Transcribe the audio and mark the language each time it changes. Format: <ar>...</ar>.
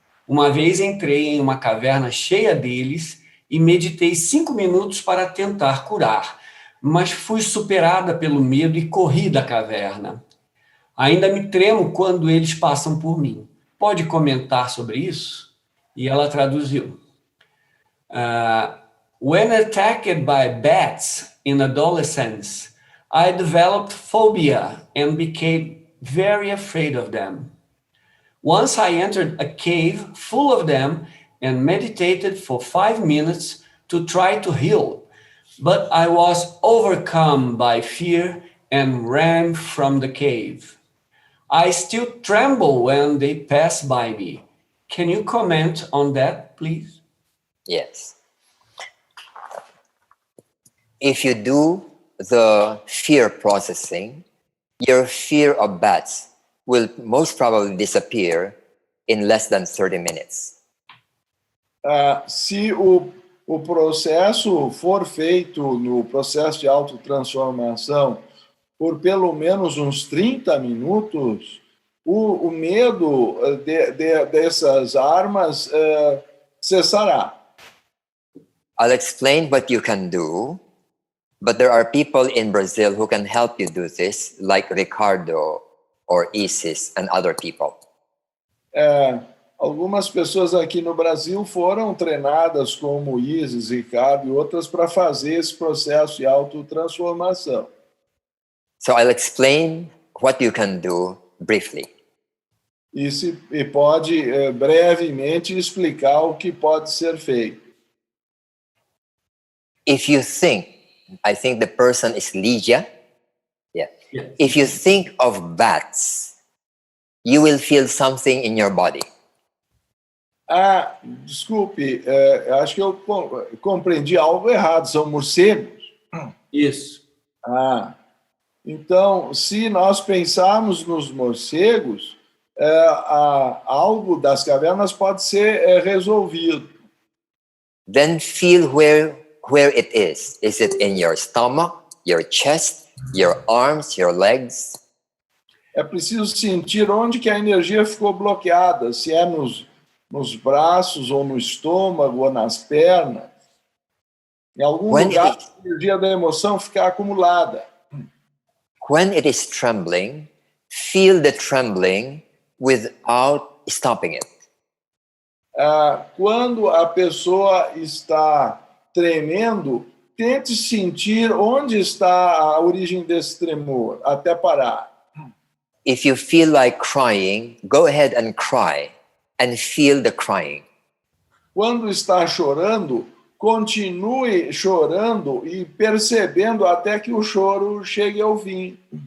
<pt>Uma vez entrei em uma caverna cheia deles e meditei 5 minutos para tentar curar, mas fui superada pelo medo e corri da caverna. Ainda me tremo quando eles passam por mim. Pode comentar sobre isso? E ela traduziu.</pt> <en>When attacked by bats in adolescence, I developed phobia and became very afraid of them. Once I entered a cave full of them and meditated for 5 minutes to try to heal, but I was overcome by fear and ran from the cave. I still tremble when they pass by me. Can you comment on that, please? Yes. If you do the fear processing, your fear of bats will most probably disappear in less than 30 minutes.</en> <pt>Se o processo for feito no processo de autotransformação por pelo menos uns 30 minutos, o medo dessas armas cessará.</pt> <en>I'll explain what you can do, but there are people in Brazil who can help you do this, like Ricardo or Isis and other people.</en> <pt>Algumas pessoas aqui no Brasil foram treinadas como Isis, Ricardo e outras para fazer esse processo de autotransformação.</pt> <en>So I'll explain what you can do briefly.</en> <pt>E pode brevemente explicar o que pode ser feito.</pt> <en>If you think, I think the person is Lydia. Yeah. Yes. If you think of bats, you will feel something in your body.</en> <pt>Desculpe, acho que eu compreendi algo errado, são morcegos? Isso. Então, se nós pensarmos nos morcegos, algo das cavernas pode ser resolvido.</pt> <en>Then feel where it is. Is it in your stomach, your chest, your arms, your legs?</en> <pt>É preciso sentir onde que a energia ficou bloqueada, se é nos braços, ou no estômago, ou nas pernas. Em algum lugar, a energia da emoção fica acumulada.</pt> <en>When it is trembling, feel the trembling without stopping it.</en> <pt>Quando a pessoa está tremendo, tente sentir onde está a origem desse tremor, até parar.</pt> <en>If you feel like crying, go ahead and cry and feel the crying.</en> <pt>Quando está chorando, continue chorando e percebendo até que o choro chegue ao fim.</pt>